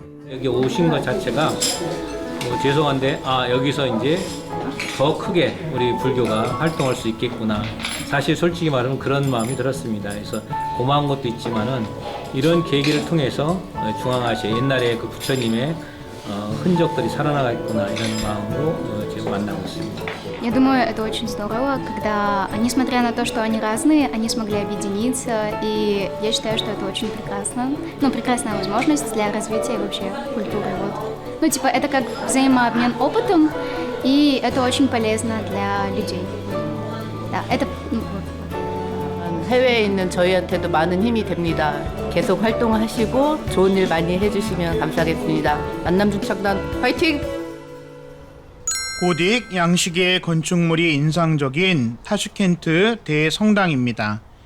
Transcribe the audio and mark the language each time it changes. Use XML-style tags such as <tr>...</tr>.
<ko>여기 오신 것 자체가 죄송한데 여기서 이제 더 크게 우리 불교가 활동할 수 있겠구나. 사실 솔직히 말하면 그런 마음이 들었습니다. 그래서 고마운 것도 있지만은 이런 계기를 통해서 중앙아시아 옛날에 그 부처님의 흔적들이 살아나겠구나 이런 마음으로 지금 만나고 있습니다.</ko> <ru>Я думаю, это очень здорово, когда, несмотря на то, что они разные, они смогли объединиться, и я считаю, что это очень прекрасно. Прекрасная возможность для развития вообще культуры. Это как взаимообмен опытом, и это очень полезно для людей. Да, это</ru> <ko>해외에 있는 저희한테도 많은 힘이 됩니다. 계속 활동하시고 좋은 일 많이 해주시면 감사하겠습니다. 만남중창단 화이팅! 고딕 양식의 건축물이 인상적인 타슈켄트 대성당입니다.</ko>